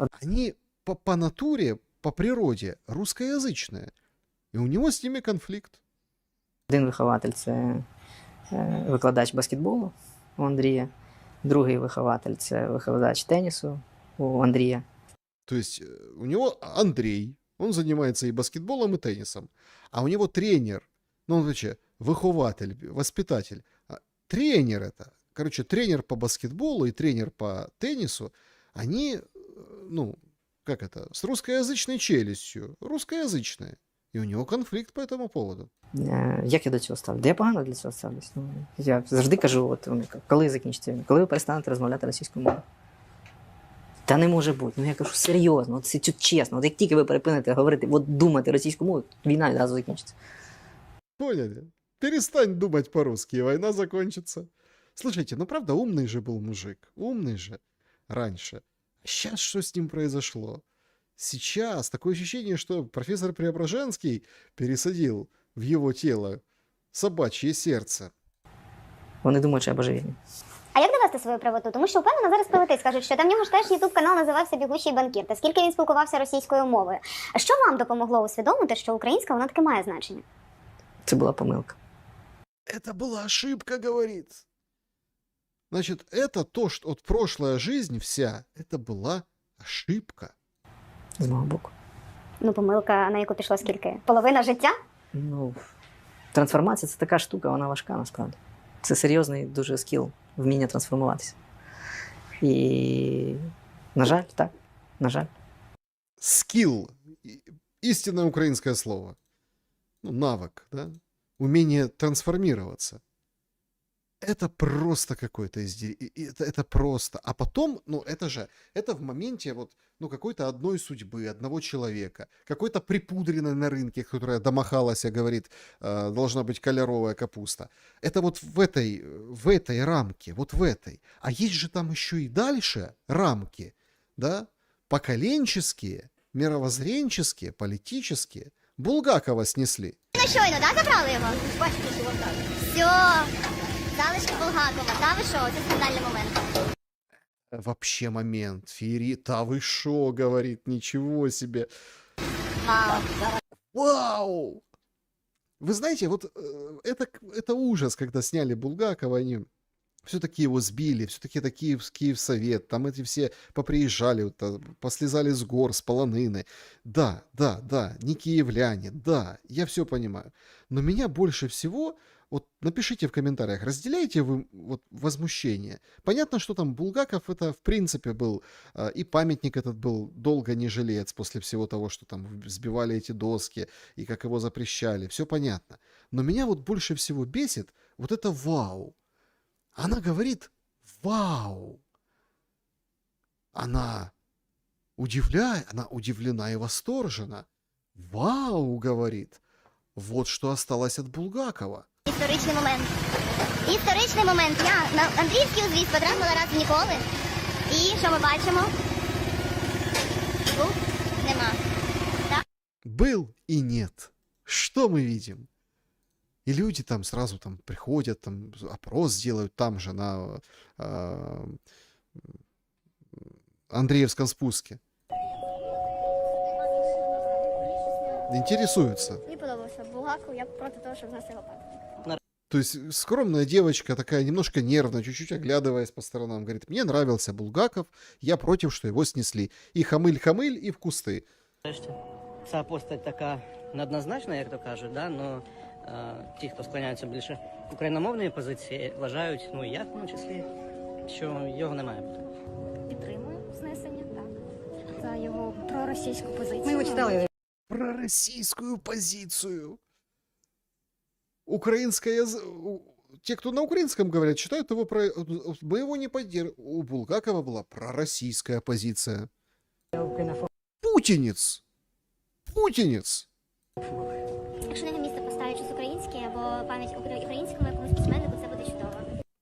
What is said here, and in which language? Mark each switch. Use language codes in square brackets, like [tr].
[ru] Они по натуре, по природе русскоязычные. И у него с ними конфликт. [uk] Один вихователь – це викладач баскетболу у Андрія. Другий вихователь – це викладач тенісу у Андрія. [ru] То есть у него Андрей, он занимается и баскетболом, и теннисом. А у него тренер, ну, он вообще выхователь, воспитатель. Тренер это. Короче, тренер по баскетболу и тренер по теннису, они, ну, как это, с русскоязычной челюстью, русскоязычные. И у него конфликт по этому поводу. [uk] Як я до цього ставлю? Да я погано для цього ставлюсь. Ну, я завжди кажу, от, коли закінчиться війна, коли ви перестанете розмовляти російською мовою? Та не може бути. Ну я кажу, серйозно, от це чесно. От як тільки ви перепинете говорити, от думати російською мовою, війна одразу закінчиться. [ru] Поняли? Перестань думать по-русски, и война закончится. Слушайте, ну правда, умный же был мужик. Умный же раньше. Сейчас что с ним произошло? Сейчас такое ощущение, что профессор Преображенский пересадил в его тело собачье сердце. [uk] Вони думають, що я божевільний. А як довести свою правоту? Тому що впевнено зараз прилетить, скажуть, що там в нього ж теж ютуб-канал називався «Бігущий банкір». Та скільки він спілкувався російською мовою. А що вам допомогло усвідомити, що українська, вона таки має значення? Це була помилка. [ru] Это была ошибка, говорит. Значит, это то, что вот прошлая жизнь вся, это была ошибка. [uk] З мого боку. Ну, помилка, на яку пішло скільки? Половина життя? Ну, трансформація – це така штука, вона важка насправді. Це серйозний дуже скіл, вміння трансформуватися. І, на жаль, так, на жаль. [ru] Скилл. Истинное украинское слово. Ну, навык, да? Умение трансформироваться. Это просто какое-то это просто. А потом, ну, это в моменте вот, ну, какой-то одной судьбы, одного человека, какой-то припудренной на рынке, которая домахалась, говорит, должна быть [uk] кольоровая капуста. [ru] Это вот в этой рамке, вот в этой. А есть же там еще и дальше рамки, да, поколенческие, мировоззренческие, политические. Булгакова снесли. [uk] Ну, щойно, да, забрали його? Все. Залишки Булгакова, та ви що? Це скандальний момент. [ru] Вообще момент. Та вы шо, говорит, ничего себе. Вау. Вау! Вы знаете, вот это ужас, когда сняли Булгакова, они все-таки его сбили, все-таки это Киевсовет, там эти все поприезжали, вот, послезали с гор, с полонины. Да, не киевляне, да, я все понимаю. Но меня больше всего, вот напишите в комментариях, разделяете вы вот возмущение? Понятно, что там Булгаков это в принципе был, и памятник этот был долго не жилец после всего того, что там сбивали эти доски, и как его запрещали, все понятно. Но меня вот больше всего бесит вот это вау. Она говорит «Вау!». она удивлена и восторжена. «Вау!» — говорит. «Вот что осталось от Булгакова». [uk] Історичний момент. Історичний момент. Я на Андріївський узвіз потрапила раз в ніколи. І що ми бачимо? Був? Нема. [ru] Был и нет. Что мы видим? И люди там сразу там приходят, там опрос делают там же на Андреевском спуске. Интересуются. [uk] Мені подобався Булгаков, я проти того, щоб в нас його пам'ятник. [ru] То есть скромная девочка, такая немножко нервная, чуть-чуть оглядываясь по сторонам, говорит, мне нравился Булгаков, я против, что его снесли. И хамыль-хамыль, и в кусты. [uk] Ця постать така неоднозначна, як то кажуть, да? Но ті, хто склоняються більше україномовної позиції, вважають, ну і я в тому числі, що його не має бути. Підтримую знесення, так. За його проросійську позицію. Ми його читали. [ru] Про российскую позицию. Украинская... Те, кто на украинском говорят, считают его про... Мы его не поддерживаем. У Булгакова была пророссийская позиция. Путинец! Путинец! [uk] Якщо на його місце поставить щось українське або пам'ять українському якомусь письменнику, це буде чудово.